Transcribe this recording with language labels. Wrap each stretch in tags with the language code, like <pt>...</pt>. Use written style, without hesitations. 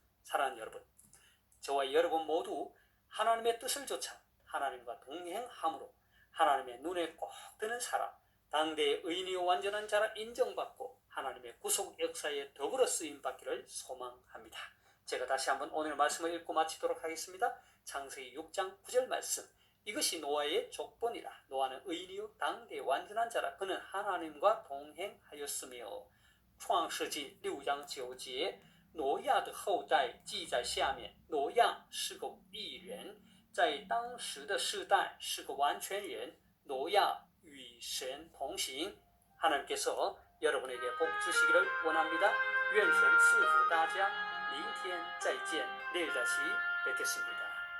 <ko>사랑하는 여러분, 저와 여러분 모두 하나님의 뜻을 좇아 하나님과 동행함으로 하나님의 눈에 꼭 드는 사람, 당대의 의인이요 완전한 자라 인정받고 하나님의 구속 역사에 더불어 쓰임받기를 소망합니다. 제가 다시 한번 오늘 말씀을 읽고 마치도록 하겠습니다. 창세기 6장 9절 말씀. 이것이 노아의 족본이라. 노아는 의인이요 당대의 완전한 자라. 그는 하나님과 동행하였으며.</ko> <zh>创世纪6章9节，挪亚的后代记在下面。挪亚是个义人，在当时的世代是个完全人。挪亚与神同行。</zh> <ko>하나님께서 여러분에게 복 주시기를 원합니다.</ko> <zh>愿神赐福大家。明天再见，</zh> <ko>내일 다시 뵙겠습니다.</ko>